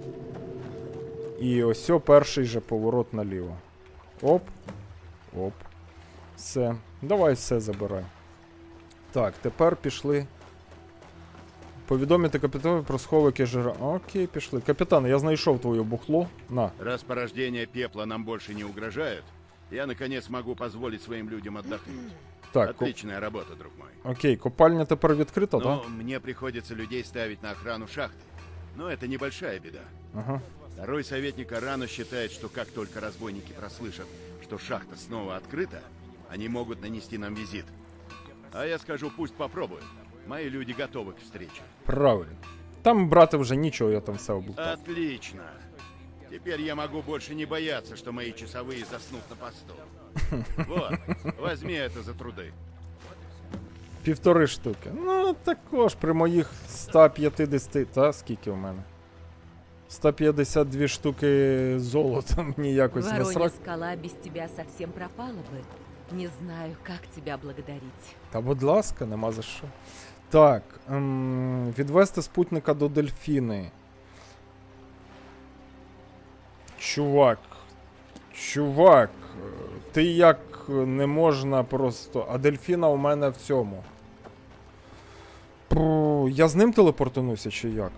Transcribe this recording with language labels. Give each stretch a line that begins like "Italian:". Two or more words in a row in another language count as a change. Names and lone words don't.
Ukrainian: І ось перший же поворот наліво. Оп. Оп. Все. Давай все забирай. Так, тепер пішли. Повідомити капітану про сховики жира. Окей, пішли. Капітан, я знайшов твоє бухло. На.
Russian: Раз порождение пепла нам больше не угрожают, я наконец могу позволить своим людям отдохнуть.
Ukrainian: Так,
Russian: отличная работа, друг мой.
Ukrainian: Окей, копальня тепер відкрита, так?
Russian: Но мне приходится людей ставить на охрану шахты. Но это небольшая беда.
Ukrainian: Ага.
Russian: Второй советник Арано считает, что как только разбойники прослышат, что шахта снова открыта, они могут нанести нам визит. А я скажу, пусть попробуют. Мои люди готовы к встрече. Правильно.
Ukrainian: Там брати вже нічого, я там все облутав.
Russian: Отлично. Теперь я могу больше не бояться, что мои часовые заснут на посту. Вот, возьми это за труды.
Ukrainian: 1,5 штуки. Ну, також при моїх 150... Та, скільки у мене? 152 штуки золота мені якось
Russian: Воронья насрать. скала без тебя совсем пропала бы. Не знаю, как тебя благодарить.
Ukrainian: Та будь ласка, нема за що. Так, відвести спутника до дельфіни. Чувак, ти як не можна просто... А дельфіна у мене в цьому. Я з ним телепортануся чи як?